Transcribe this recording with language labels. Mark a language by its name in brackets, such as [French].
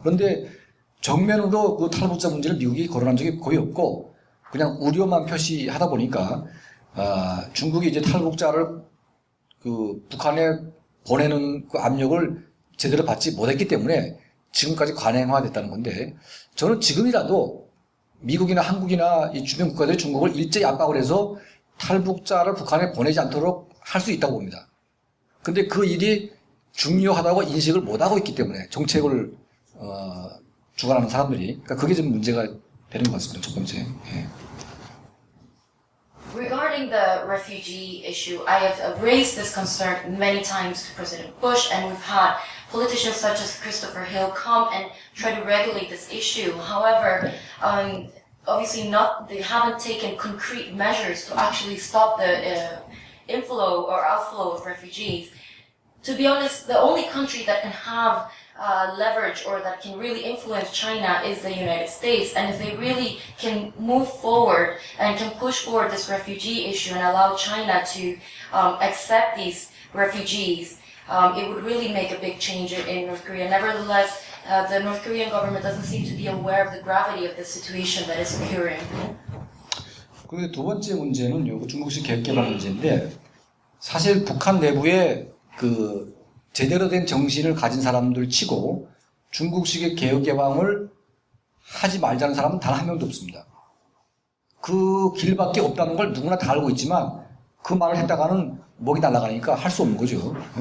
[Korean] 그런데 정면으로 탈북자 문제를 미국이 거론한 적이 거의 없고 그냥 우려만 표시하다 보니까 중국이 이제 탈북자를 북한에 보내는 압력을 제대로 받지 못했기 때문에 지금까지 관행화됐다는 건데 저는 지금이라도 미국이나 한국이나 이 주변 국가들이 중국을 일제히 압박을 해서 탈북자를 북한에 보내지 않도록 할 수 있다고 봅니다. 근데 그 일이 중요하다고 인식을 못하고 있기 때문에 정책을 주관하는 사람들이 그러니까 그게 좀 문제가 되는 것 같습니다. 첫 번째. 예. [English] Regarding the refugee issue, I have raised this concern many times to President Bush, and we've had politicians such as Christopher Hill come and try to regulate this issue. However, obviously they haven't taken concrete measures to actually stop the inflow or outflow of refugees. To be honest, the only country that can have leverage or that can really influence China is the United States. And if they really can move forward and can push forward this refugee issue and allow China to accept these refugees, it would really make a big change in North Korea. Nevertheless, the North Korean government doesn't seem to be aware of the gravity of the situation that is occurring. [Korean] 그리고 두 번째 문제는 요 중국식 개혁개방 문제인데 사실 북한 내부에 제대로 된 정신을 가진 사람들 치고 중국식의 개혁개방을 하지 말자는 사람은 단 한 명도 없습니다. 그 길밖에 없다는 걸 누구나 다 알고 있지만 그 말을 했다가는 목이 날아가니까 할 수 없는 거죠.